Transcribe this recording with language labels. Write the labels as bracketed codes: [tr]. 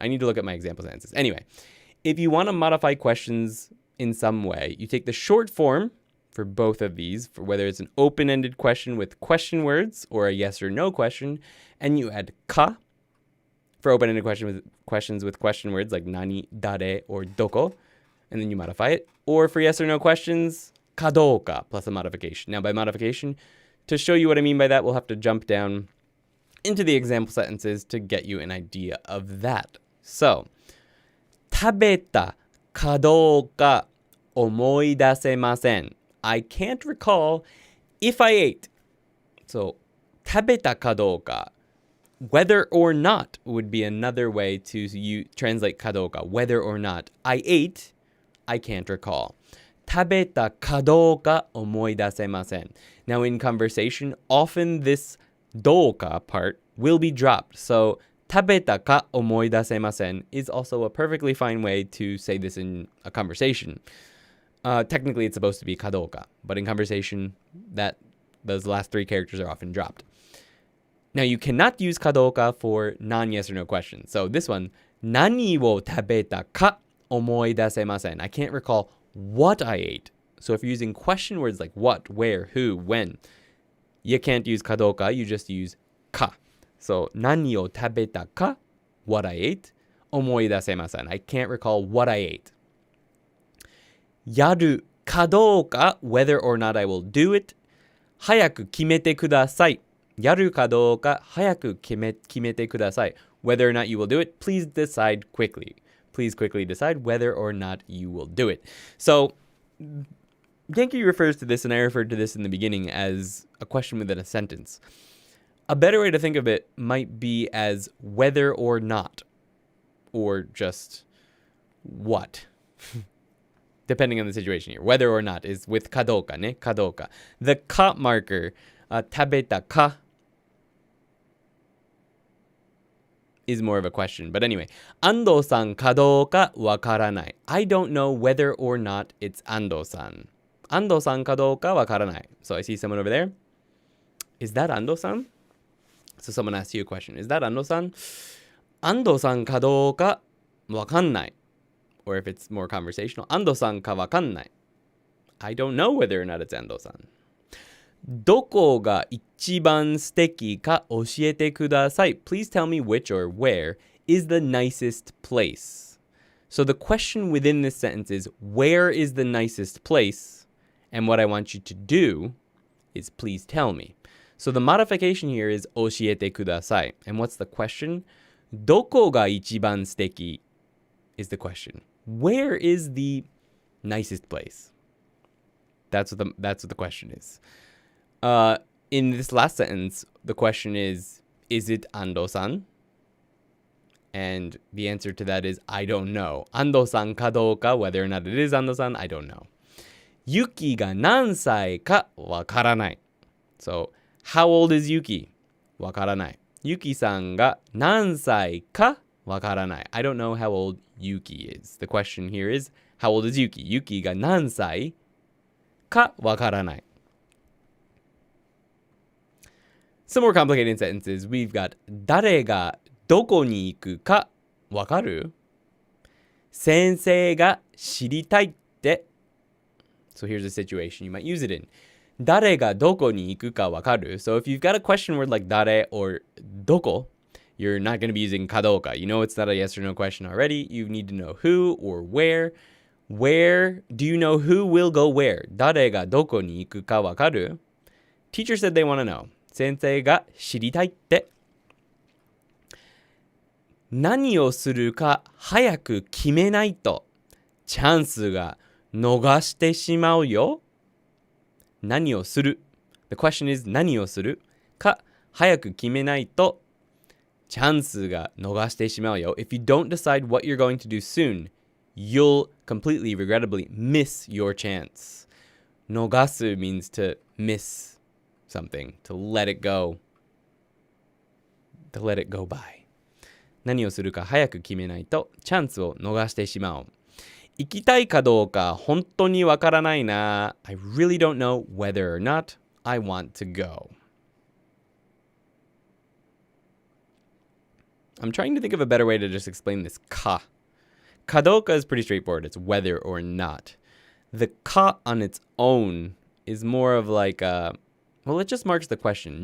[en] I need to look at my example sentences. Anyway, if you want to modify questions in some way, you take the short form for both of these, for whether it's an open-ended question with question words or a yes or no question, and you add ka for open-ended questions with question words like nani, dare, or doko, and then you modify it. Or for yes or no questions, kadoka plus a modification. Now, by modification, to show you what I mean by that, we'll have to jump down into the example sentences to get you an idea of that. [ja] So, 食べたかどうか思い出せません. [en] I can't recall if I ate. So, [ja] 食べたかどうか, [en] whether or not would be another way to translate かどうか, whether or not. I ate, I can't recall. [ja] 食べたかどうか思い出せません. [en] Now, in conversation, often this どうか part will be dropped. So, [ja] 食べたか思い出せません [en] is also a perfectly fine way to say this in a conversation. Technically, it's supposed to be かどうか, but in conversation, those last three characters are often dropped. Now, you cannot use かどうか for non-yes or no questions. So this one, [ja] 何を食べたか思い出せません. [en] I can't recall what I ate. So if you're using question words like what, where, who, when, you can't use かどうか, you just use か. So [ja] 何を食べたか, [en] what I ate, [ja] 思い出せません. [en] I can't recall what I ate. [ja] やるかどうか, [en] whether or not I will do it, [ja] 早く決めてください. やるかどうか、早く決めてください. [en] Whether or not you will do it, please decide quickly. Please quickly decide whether or not you will do it. So, Genki refers to this, and I referred to this in the beginning, as a question within a sentence. A better way to think of it might be as whether or not, or just what. Depending on the situation here. Whether or not is with かどうかね, かどうか. The か marker, 食べたか is more of a question. But anyway, [ja] 安藤さんかどうかわからない. [en] I don't know whether or not it's 安藤さん. [ja] 安藤さんかどうかわからない. [en] So I see someone over there. Is that 安藤さん? So someone asks you a question. Is that 安藤さん? [ja] 安藤さんかどうかわかんない. [en] Or if it's more conversational, [ja] 安藤さんかわかんない. [en] I don't know whether or not it's 安藤さん. [ja] どこが一番素敵か教えてください. [en] Please tell me which or where is the nicest place. So the question within this sentence is, where is the nicest place? And what I want you to do is, please tell me. So the modification here is 教えてください. And what's the question? [ja] どこが一番素敵 [en] is the question. Where is the nicest place? That's what the question is. In this last sentence, the question is it Ando-san? And the answer to that is, I don't know. [ja] Ando-san ka douka, [en] whether or not it is Ando-san, I don't know. [ja] Yuki ga nan sai ka wakaranai. [en] So, how old is Yuki? [ja] Wakaranai. Yuki-san ga nan sai ka wakaranai. [en] I don't know how old Yuki is. The question here is, how old is Yuki? [ja] Yuki ga nan sai ka wakaranai. [en] Some more complicated sentences. We've got [ja] 誰がどこに行くかわかる? 先生が知りたいって. [en] So here's a situation you might use it in. [ja] 誰がどこに行くかわかる? [en] So if you've got a question word like 誰 or どこ, you're not going to be using かどうか. You know it's not a yes or no question already. You need to know who or where. Where do you know who will go where? [ja] 誰がどこに行くかわかる? [en] Teacher said they want to know. [ja] 先生が知りたいって。何をするか早く決めないとチャンスが逃してしまうよ。何をする [en] The question is [ja] 何をするか早く決めないとチャンスが逃してしまうよ。 [en] If you don't decide what you're going to do soon, you'll completely, regrettably, miss your chance. 逃す means to miss something, to let it go. to let it go by. [ja] 何をするか早く決めないとチャンスを逃してしまう。行きたいかどうか本当にわからないな。 [en] I really don't know whether or not I want to go. I'm trying to think of a better way to just explain this ka. Kadoka is pretty straightforward. It's whether or not. The ka on its own is more of like a, well, it just marks the question.